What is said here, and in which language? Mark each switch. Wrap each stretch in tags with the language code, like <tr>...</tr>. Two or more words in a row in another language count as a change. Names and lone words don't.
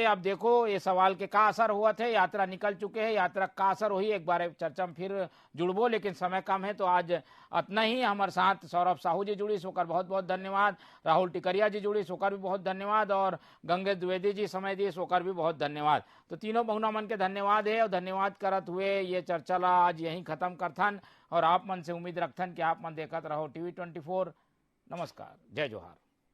<hne>अब देखो ये सवाल के का असर हुआ थे, यात्रा निकल चुके हैं, यात्रा का असर हुई एक बार चर्चा में फिर जुड़बो, लेकिन समय कम है तो आज इतना ही। हमारे साथ सौरभ साहू जी जुड़ी, सोकर बहुत बहुत धन्यवाद। राहुल टिकरिया जी जुड़ी, सोकर भी बहुत धन्यवाद। और गंगेश द्विवेदी जी समय दिए, सोकर भी बहुत धन्यवाद। तो तीनों बहुना मन के धन्यवाद है और धन्यवाद करत हुए ये चर्चा ला आज यहीं खत्म करथन। और आप मन से उम्मीद रखथन कि आप मन देखत रहो TV 24। नमस्कार, जय जोहार।</hne>